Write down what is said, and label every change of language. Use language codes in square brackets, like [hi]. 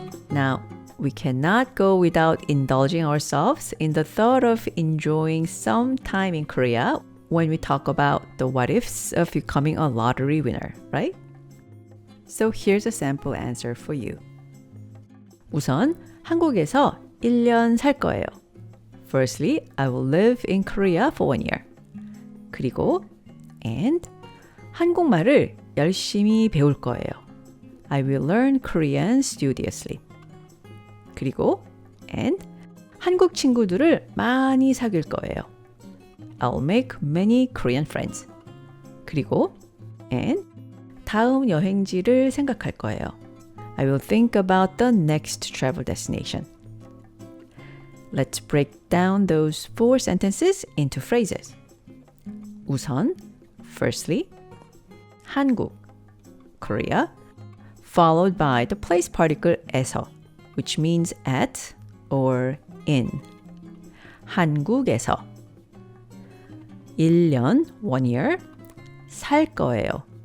[en] Now, we cannot go without indulging ourselves in the thought of enjoying some time in Korea when we talk about the what ifs of becoming a lottery winner, right? So here's a sample answer for you. [ko] 우선 한국에서 1년 살 거예요. [en] Firstly, I will live in Korea for 1 year. [ko] 그리고 [en] and [ko] 한국말을 열심히 배울 거예요. [en] I will learn Korean studiously. [ko] 그리고 [en] and [ko] 한국 친구들을 많이 사귈 거예요. [en] I'll make many Korean friends. [ko] 그리고 [en] and [ko] 다음 여행지를 생각할 거예요. [en] I will think about the next travel destination. Let's break down those 4 sentences into phrases. 우선, firstly, 한국, Korea, followed by the place particle 에서, which means at or in. [ko] 한국에서 1년, [en] 1 year, [ko] 살 거예요.